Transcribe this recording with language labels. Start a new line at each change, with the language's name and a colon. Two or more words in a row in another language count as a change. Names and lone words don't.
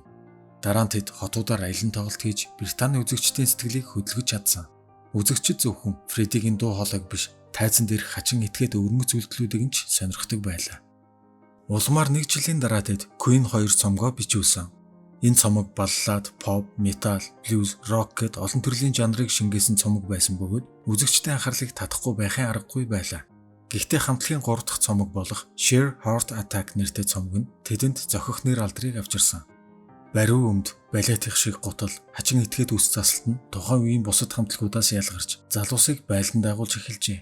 Mongolian: Дараа нь тэд хотуудаар аялан тоглолт хийж Британий үзэгчдийн сэтгэлийг хөдөлгөж чадсан. Үзэгчид зөвхөн Фреддигийн дуу хоолойг биш, тайзан дээрх хачин этгээд өвөрмөц үйлдэлүүдийг нь ч сонирхдог байлаа. Улмаар 1 жилийн дараа тэд Queen 2 цомгоо бичүүлсэн. Энэ цомог баллад,
English: pop, metal, blues, rock
Mongolian: гэд олон төрлийн жанрыг шингээсэн цомог байсан бөгөөд үзэгчдийн анхаарлыг татахгүй байхын аргагүй байлаа. Гэхдээ хамтлагийн 3 дахь цомог болох Sheer Heart Attack нэртэй цомог нь тэдэнд зохих нэр алдрыг авчирсан. Бариу өмд, балетих шиг гутал, хачин этгээд үс засалт нь тухайн үеийн бусад хамтлагуудаас ялгарч залуусыг байлдан дагуулж эхэлжээ.